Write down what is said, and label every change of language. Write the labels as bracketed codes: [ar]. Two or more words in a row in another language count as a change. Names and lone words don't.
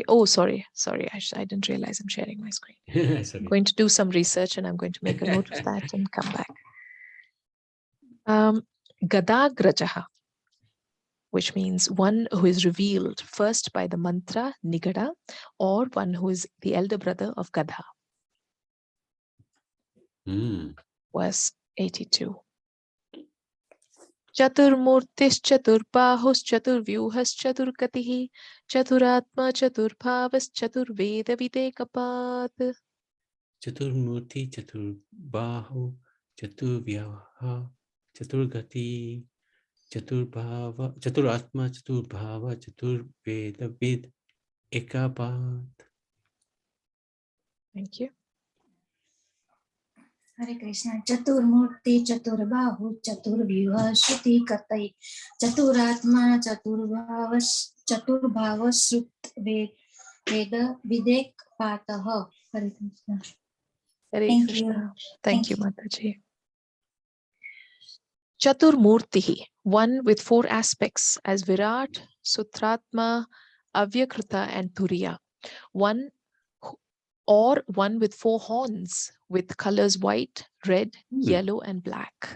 [en] I didn't realize I'm sharing my screen. Okay. I'm going to do some research and I'm going to make a note of that and come back. Gadagrajaha, which means one who is revealed first by the mantra Nigada, or one who is the elder brother of Gadha. Verse 82. [sa] Chaturmurtis Chaturbahus Chaturvyuhas Chaturkatihi Chaturatma Chaturbhavas Chaturveda Videkapat. Chaturmurti Chaturbahu Chaturvyaha Chaturgati Chaturbhava Chaturatma Chaturbhava Chaturveda Vid Ekapat. [en] Thank you. [sa] Hare Krishna. Chaturmurti Chaturbahu Chaturvyuha Shruti Katai Chaturatma Chaturbhavas Veda Videk Pataha. Hare Krishna. [en] Thank you. Thank you, Mataji. Chaturmurtihi, one with 4 aspects as Virat, Sutratma, Avyakrita and Turiya. One with 4 horns with colors white, red, yellow and black.